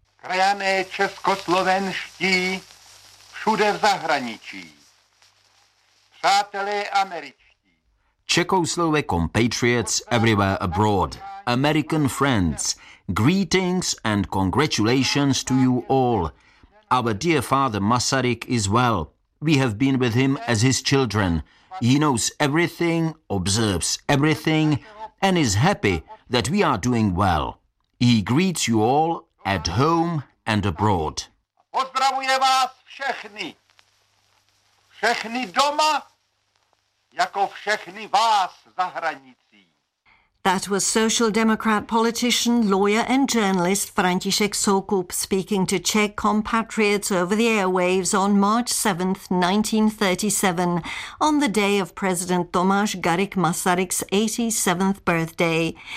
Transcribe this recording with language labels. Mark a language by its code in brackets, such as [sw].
[cs] Krajané českoslovenští, všude v zahraničí. Přátelé američtí. [en] Czechoslovak compatriots everywhere abroad, American friends, greetings and congratulations to you all. Our dear father Masaryk is well. We have been with him as his children. He knows everything, observes everything, and is happy that we are doing well. He greets you all at home and abroad. [cs] Pozdravuje vás všechny. Všechny doma. Jako všechny vás za hranicí. [en] That was Social Democrat politician, lawyer and journalist František Soukup speaking to Czech compatriots over the airwaves on March 7, 1937, on the day of President Tomáš Garrigue Masaryk's 87th birthday.